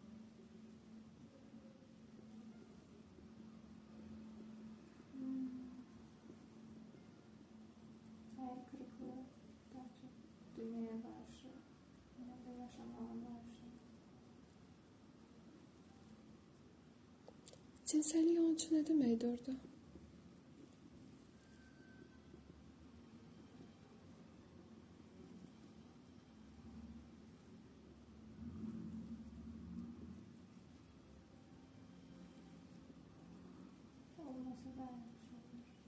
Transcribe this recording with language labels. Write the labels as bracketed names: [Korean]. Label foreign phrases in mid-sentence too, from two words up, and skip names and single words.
[Turkish] Hayal kırıklığı daha çok dünyaya karşı, yine de yaşamaya karşı. [Azerbaijani] Cinsəllik onun üçün nə deməkdir orada? [Turkish] Olmasa da yapmış olur.